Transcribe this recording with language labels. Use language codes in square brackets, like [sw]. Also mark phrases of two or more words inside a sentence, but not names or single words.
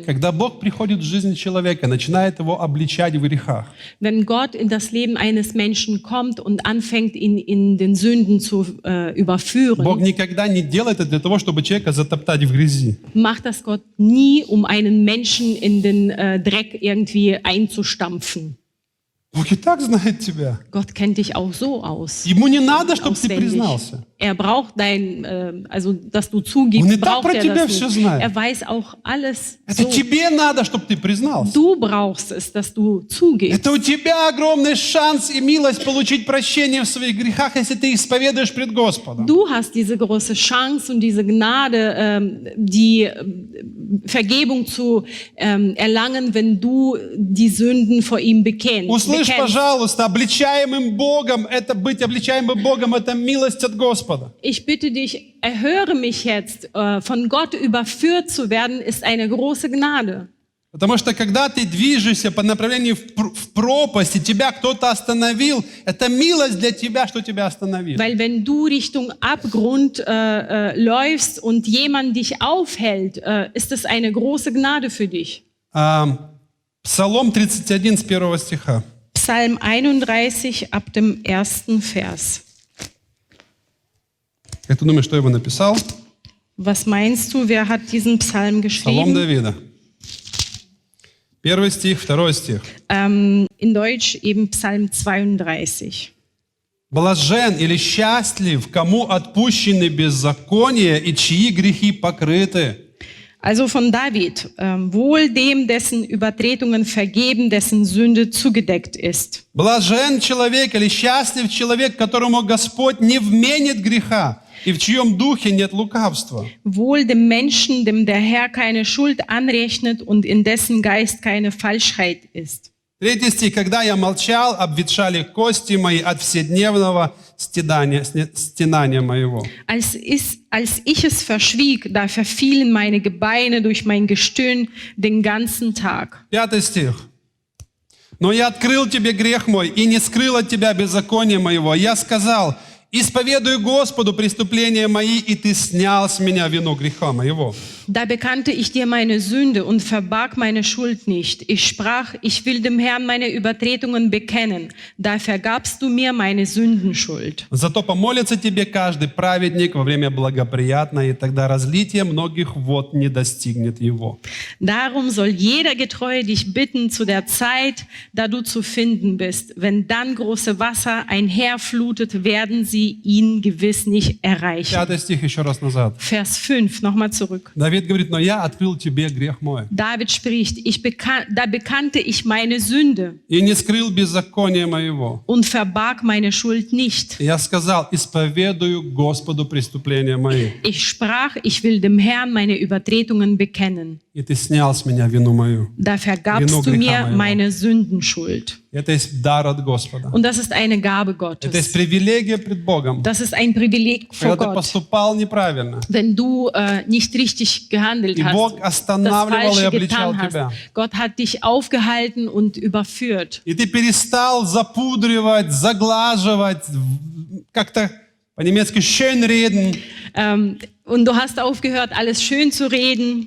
[ru] Когда Бог приходит в жизнь человека, начинает его обличать в грехах, [de] Wenn Gott in das Leben eines Menschen kommt und anfängt, ihn in den Sünden zu [ru] Бог [de] überführen, [ru] никогда не делает это для того, чтобы человека затоптать в грязи. [de] macht das Gott nie, um einen Menschen in den Dreck irgendwie einzustampfen. [ru] Бог и так знает тебя. [de] Gott kennt dich auch so aus. [ru] Ему не надо, чтобы ты [de] Auswendig. [ru] признался. [de] Er braucht dass du [ru] Он и [de] zugibst, [ru] так [de] braucht [ru] про [de] er [ru] тебя [de] das [ru] все [de] nicht. [ru] знает. [de] Er weiß auch alles [ru] Это [de] so. [ru] тебе надо, чтобы ты признался. [de] Du brauchst es, dass du zugibst. [ru] Это у тебя огромный шанс и милость получить прощение в своих грехах, если ты исповедуешь пред Господом. [de] Du hast diese große Chance und diese Gnade, die Vergebung zu erlangen, wenn du die Sünden vor ihm bekennst. [ru] Услышь, пожалуйста, обличаемым Богом, это быть обличаемым Богом, это милость от Господа. [de] Ich bitte dich, erhöre mich jetzt. Von Gott überführt zu werden, ist eine große Gnade. [ru] Потому что когда ты движешься по направлению в пропасть, и тебя кто-то остановил, это милость для тебя, что тебя остановил. [de] Weil wenn du Richtung Abgrund läufst und jemand dich aufhält, ist es eine große Gnade für dich. [ru] Псалом 31 с 1 стиха. [de] Psalm 31 ab dem 1. Vers. [ru] Как ты думаешь, кто его написал? [de] Was meinst du, wer hat diesen Psalm [ru] Псалом [de] geschrieben? [ru] Давида. 1 стих, 2 стих. [de] In Deutsch eben Psalm 32. [ru] Блажен или счастлив, кому отпущены беззакония и чьи грехи покрыты. [de] Also von David, wohl dem, dessen Übertretungen vergeben, dessen Sünde zugedeckt ist. [ru] Блажен человек или счастлив человек, которому Господь не вменит греха и в чьем духе нет лукавства. [de] Wohl dem Menschen, dem der Herr keine Schuld anrechnet und in dessen Geist keine Falschheit ist. [ru] 3 стих. «Когда я молчал, обветшали кости мои от вседневного стенания моего». [de] Als ich es verschwieg, da verfielen meine Gebeine durch mein Gestöhn den ganzen Tag. [ru] 5 стих. «Но я открыл тебе грех мой и не скрыл от тебя беззакония моего. Я сказал, исповедуй Господу преступления мои, и ты снял с меня вину греха моего». [de] Da bekannte ich dir meine Sünde und verbarg meine Schuld nicht. Ich sprach, ich will dem Herrn meine Übertretungen bekennen. Da vergabst du mir meine Sündenschuld. [ru] «Зато помолится тебе каждый праведник во время благоприятное, и тогда разлитие многих вод не достигнет его». [de] Darum soll jeder Getreue dich bitten zu der Zeit, da du zu finden bist. Wenn dann große Wasser einherflutet, werden sie ihn gewiss nicht erreichen. [ru] 5 стих еще раз назад. [de] Vers 5, nochmal zurück. [ru] Давид говорит, но я открыл тебе грех мой. [de] David spricht, da bekannte ich meine Sünde [ru] И не скрыл беззакония моего. [de] und verbarg meine Schuld nicht. [ru] Я сказал, исповедую Господу преступления мои. [de] Ich sprach, ich will dem Herrn meine Übertretungen bekennen. [ru] И ты снял с меня вину мою. [de] Da vergabst du mir meine Sündenschuld. [ru] Это есть дар от Господа. [de] Und das ist eine Gabe [ru] Это есть [de] Gottes. [ru] привилегия пред Богом. [de] Das ist ein Privileg vor [ru] Когда ты [de] Gott. [ru] поступал неправильно, [de] Wenn du nicht richtig gehandelt [ru] и [de] hast, [ru] Бог [de] das [ru] останавливал и [de] Falsche [ru] обличал [de] getan hast. [ru] тебя. [de] Gott hat dich aufgehalten und überführt. [ru] И ты перестал запудривать, заглаживать, как-то по-немецки [de] schön reden. Und du hast aufgehört, alles schön zu reden.